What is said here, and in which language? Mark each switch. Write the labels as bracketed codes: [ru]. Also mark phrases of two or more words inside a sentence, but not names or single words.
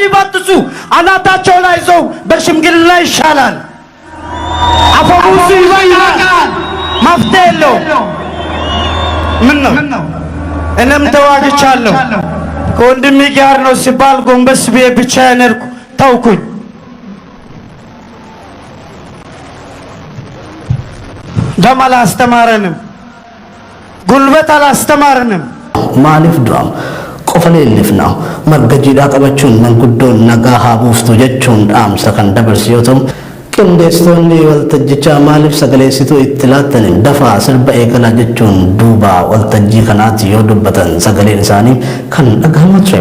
[am] ይበጥሱ፣ አናታቸው ላይ ይዘው በሽምግልና ይሻላል። አፈሙሱ ይበቃል፣ መፍትሄ የለውም። ምን ነው እኔም ተዋግቻለሁ። ከወንድሜ ጋር ነው ሲባል ጎንበስ ብዬ ብቻዬን ሄድኩ፣ ተውኩኝ። ደም አላስተማረንም፣ ጉልበት አላስተማረንም። [om] ማሊፍ ዱራም qofaleellifna marga jiidhaa qabachuun manguddoon nagaa haa buuftu jechuun dhaamsa kan dabarsu yoo ta'u qindeessitoonni waltajjichaa maaliif sagaleessituu itti laattaniin dafaa sirba eegalaa jechuun duuba waltajjii kanaatti yoo dubbatan sagaleen isaanii kan dhagahamaa ture.